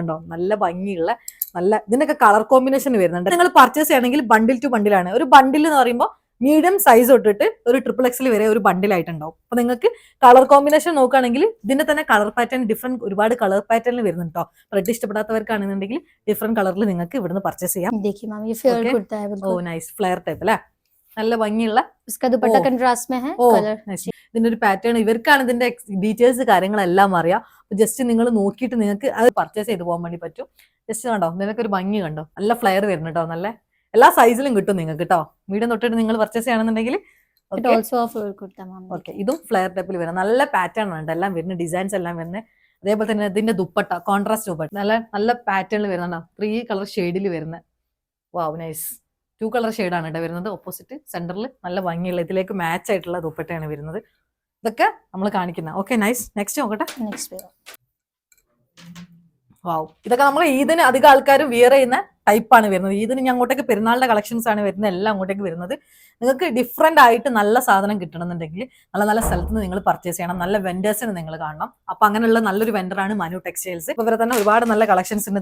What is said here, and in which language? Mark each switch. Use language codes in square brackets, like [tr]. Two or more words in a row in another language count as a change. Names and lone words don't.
[ml] കണ്ടോ, നല്ല ഭംഗിയുള്ള നല്ല ഇതിനൊക്കെ [en] colour combination [ml] വരുന്നുണ്ട്. നിങ്ങൾ പർച്ചേസ് ചെയ്യണമെങ്കിൽ ബണ്ടിൽ ടു ബണ്ടിലാണ്. ഒരു ബണ്ടിൽ എന്ന് പറയുമ്പോൾ [en] medium size [ml] തൊട്ടിട്ട് ഒരു XXL വരെ ഒരു ബണ്ടിലായിട്ടുണ്ടാവും. അപ്പൊ നിങ്ങൾക്ക് [en] colour combination [ml] നോക്കുകയാണെങ്കിൽ ഇതിന്റെ തന്നെ [en] colour pattern different [ml] ഒരുപാട് കളർ പാറ്റേണിൽ വരുന്നുണ്ട് കേട്ടോ. റെഡ് ഇഷ്ടപ്പെടാത്തവർക്കാണെന്നുണ്ടെങ്കിൽ ഡിഫറെന്റ് കളറിൽ നിങ്ങൾക്ക് ഇവിടുന്ന് പർച്ചേസ് ചെയ്യാം. [hi] देखिए मैम, ये फ्लेयर Okay. कुर्ता है ഓ बिल्कुल। [ml] നൈസ്, [en] flare type [ml] അല്ലേ, നല്ല ഭംഗിയുള്ള. [hi] इसका दुपट्टा ओ, कंट्रास्ट में है ഓ कलर। [ml] നൈസ്. ഇതിന്റെ ഒരു പാറ്റേൺ ഇവർക്കാണ് ഇതിന്റെ ഡീറ്റെയിൽസ് കാര്യങ്ങളെല്ലാം അറിയാം. ജസ്റ്റ് നിങ്ങൾ നോക്കിയിട്ട് നിങ്ങൾക്ക് അത് പർച്ചേസ് ചെയ്ത് പോകാൻ വേണ്ടി പറ്റും. ജസ്റ്റ് കണ്ടോ, നിനക്ക് ഒരു ഭംഗി കണ്ടോ, നല്ല ഫ്ലെയർ വരുന്നു കേട്ടോ. നല്ല എല്ലാ സൈസിലും കിട്ടും നിങ്ങൾക്ക് കേട്ടോ. മീഡിയം തൊട്ടിട്ട് നിങ്ങൾ പർച്ചേസ് ചെയ്യണമെന്നുണ്ടെങ്കിൽ [en] it also a flare kurta ma'am. [ml] ഓക്കെ, ഇതും ഫ്ലെയർ ടൈപ്പിൽ വരും. നല്ല പാറ്റേൺ ഉണ്ട് എല്ലാം വരുന്ന, ഡിസൈൻസ് എല്ലാം വരുന്നത്. അതേപോലെ തന്നെ ഇതിന്റെ ദുപ്പട്ട കോൺട്രാസ്റ്റ് ദുപ്പട്ട നല്ല നല്ല പാറ്റേണിൽ വരുന്നുണ്ടോ, 3 കളർ ഷെയ്ഡിൽ വരുന്ന. [en] wow nice, [ml] 2 കളർ ഷെയ്ഡാണ് കേട്ടോ വരുന്നത്. ഓപ്പോസിറ്റ് സെന്ററിൽ നല്ല ഭംഗിയുള്ള ഇതിലേക്ക് മാച്ച് ആയിട്ടുള്ള ദുപ്പട്ടയാണ് വരുന്നത്. ഇതൊക്കെ നമ്മൾ കാണിക്കുന്ന. [en] okay nice. [ml] നെക്സ്റ്റ് നോക്കട്ടെ. [hi] नेक्स्ट पे [ml] വാവ്, ഇതൊക്കെ നമ്മൾ ഈദിന് അധികം ആൾക്കാർ വിയർ ചെയ്യുന്ന ടൈപ്പാണ് വരുന്നത്. ഈദിന് ഞാൻ അങ്ങോട്ടേക്ക് പെരുന്നാളിന്റെ കളക്ഷൻസ് ആണ് വരുന്നത്, എല്ലാം അങ്ങോട്ടേക്ക് വരുന്നത്. നിങ്ങൾക്ക് ഡിഫറെന്റ് ആയിട്ട് നല്ല സാധനം കിട്ടണമെന്നുണ്ടെങ്കിൽ നല്ല നല്ല സ്ഥലത്ത് നിന്ന് നിങ്ങൾ പർച്ചേസ് ചെയ്യണം. നല്ല വെൻഡേഴ്സിന് നിങ്ങൾ കാണണം. അപ്പൊ അങ്ങനെയുള്ള നല്ലൊരു വെൻഡറാണ് മനു ടെക്സ്റ്റൈൽസ്. ഇപ്പൊ ഇവരെ തന്നെ ഒരുപാട് നല്ല കളക്ഷൻസ് ഉണ്ട്.